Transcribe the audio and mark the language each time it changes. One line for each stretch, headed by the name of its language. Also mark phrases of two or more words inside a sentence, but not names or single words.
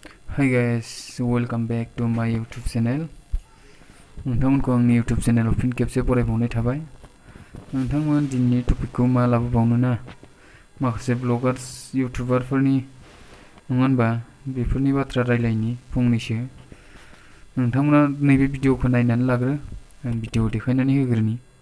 English: Hi guys, welcome back to my YouTube channel.
Bodo: नोंथांमोनखौ आंनि YouTube channel फिन खेबसे बरायबावनाय थाबाय। नोंथांमोन दिनैनि टपिकखौ मा लाबोबावनो ना? माखासे ब्लगार्स यूट्यूबारफोरनि नङा होनबा बेफोरनि बाथ्रा रायलायनि फंनैसो। नोंथांमोना नैबे भिडिअखौ नायनानै लाग्रो, आं भिडिअ देखायनानै होग्रोनि।